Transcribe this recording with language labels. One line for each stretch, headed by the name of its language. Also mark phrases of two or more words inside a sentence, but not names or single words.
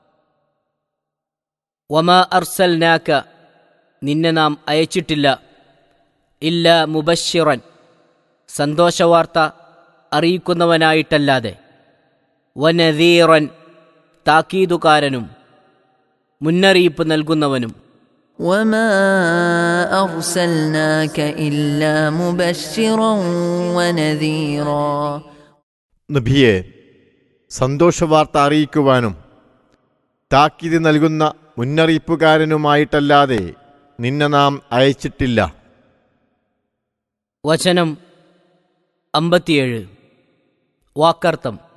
Arabic: وما أرسلناك,
Malayalam: നിന്നെ നാം അയച്ചിട്ടില്ല,
Arabic: إلا مبشرا,
Malayalam: സന്തോഷവാർത്ത അറിയിക്കുന്നവനായിട്ടല്ലാതെ, വനദീറൻ, താക്കീതുകാരനും മുന്നറിയിപ്പ് നൽകുന്നവനും.
Arabic: وَمَا أَرْسَلْنَاكَ إِلَّا مُبَشِّرًا وَنَذِيرًا.
Malayalam: നബിയെ, സന്തോഷവാർത്ത അറിയിക്കുവാനും താക്കീത് നൽകുന്ന മുന്നറിയിപ്പുകാരനുമായിട്ടല്ലാതെ നിന്നെ നാം അയച്ചിട്ടില്ല. വചനം 57. വാക്കർത്ഥം.